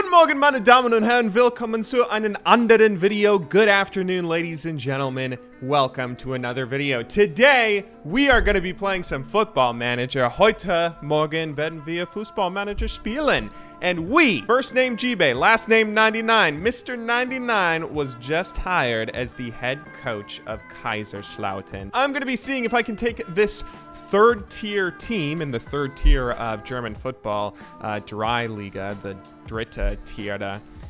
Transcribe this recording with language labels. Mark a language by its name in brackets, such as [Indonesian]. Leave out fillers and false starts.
[German] Morgen, meine Damen und Herren, willkommen zu einem anderen Video. [English] Good afternoon, ladies and gentlemen. Welcome to another video. Today, we are going to be playing some Football Manager. [German] Heute Morgen werden wir Fußball Manager spielen. [English] And we, first name Jibe, last name 99, Mr. 99 was just hired as the head coach of Kaiserslautern. I'm going to be seeing if I can take this third-tier team in the third tier of German football, Drei Liga, the Dritte Tier.